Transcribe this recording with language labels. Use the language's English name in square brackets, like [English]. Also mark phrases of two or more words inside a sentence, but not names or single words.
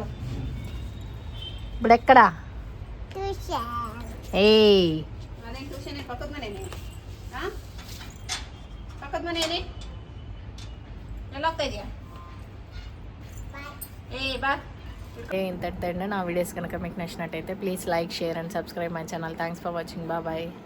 [Kannada] ಬಿಡಕ್ಕಡ ಟ್ಯೂಷನ್. ಅದೇನು ಟ್ಯೂಷನ್? ಪಕ್ಕದ ಮನೇನೆ. ಪಕ್ಕದ ಮನೇನೆ. ಎಲ್ಲ ಹೋಗ್ತಾ ಇದೆಯಾ? ಬಾ [Telugu] ఇంతటితో నా వీడియోస్ కనుక మీకు నచ్చినట్టయితే [English] please like share and subscribe my channel. Thanks for watching. Bye.